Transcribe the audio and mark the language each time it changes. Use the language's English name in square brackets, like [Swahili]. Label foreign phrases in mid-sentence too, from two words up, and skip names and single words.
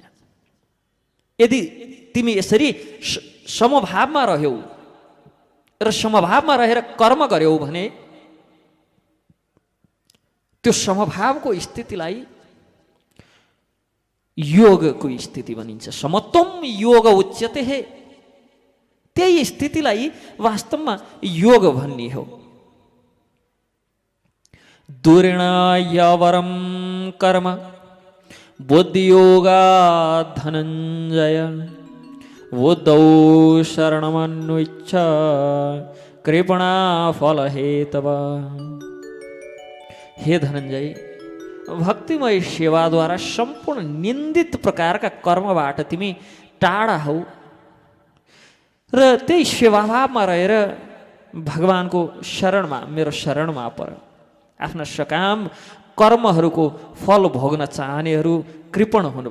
[Nepali] यदि तिमी यसरी समभावमा रह्यौ र समभावमा रहेर कर्म गर्यौ भने त्यो समभावको स्थितिलाई योगको स्थिति भनिन्छ। [Sanskrit] समत्वम योग उच्यते हे। [Nepali] त्यही स्थितिलाई वास्तवमा योग भन्ने हो। [Sanskrit] दुर्णायवरम कर्म बुद्धियोगा धनञ्जय बुद्धौ शरणमन्विच्छ कृपणा फल हेतव। [Nepali] हे धनञ्जय, भक्तिमय सेवाद्वारा सम्पूर्ण निन्दित प्रकारका कर्मबाट तिमी टाढा हौ र त्यही सेवाभावमा रहेर भगवानको शरणमा, मेरो शरणमा पर। आफ्ना सकाम कर्महरूको फल भोग्न चाहनेहरू कृपण हुन्।